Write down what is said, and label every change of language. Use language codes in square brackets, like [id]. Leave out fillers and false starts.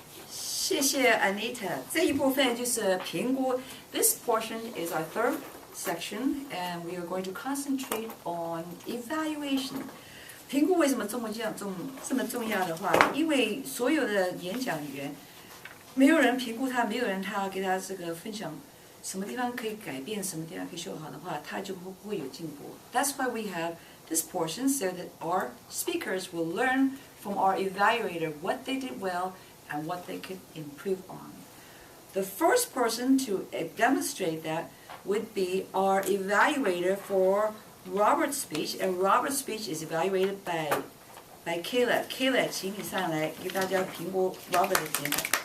[zh] 谢谢 Anita。这一部分就是评估。 [en] This portion is our third section, and we are going to concentrate on evaluation. [zh] 评估为什么这么重要的话？因为所有的演讲员，没有人评估他，没有人他给他这个分享什么地方可以改变，什么地方可以修好的话，他就不会有进步。 [en] That's why we have this portion so that our speakers will learn from our evaluator what they did well and what they could improve on. The first person to demonstrate that would be our evaluator for Robert's speech, and Robert's speech is evaluated by Kayla. [zh] Kayla, 请你上来给大家评估 Robert 的演讲。